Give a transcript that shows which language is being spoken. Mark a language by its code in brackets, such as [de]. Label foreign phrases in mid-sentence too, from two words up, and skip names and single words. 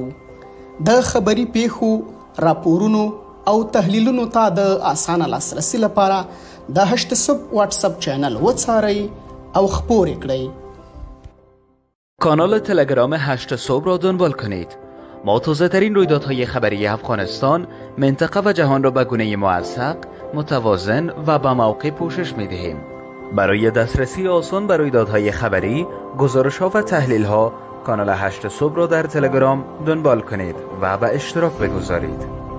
[ps] د خبري پیښو، راپورونو او تحلیلونو ته د اسانه لاسرسي لپاره د هشت صبح واتس اپ چینل وڅارئ او خپور کړئ. [fa] کانال تلگرام 8 صبح را دنبال کنید. ما تازه ترین رویدادهای خبری افغانستان، منطقه و جهان را به گونه موثق، متوازن و با موقع پوشش می دهیم. برای دسترسی آسان به رویدادهای خبری، گزارش‌ها و تحلیل‌ها، کانال 8 صبح را در تلگرام دنبال کنید و به اشتراک بگذارید.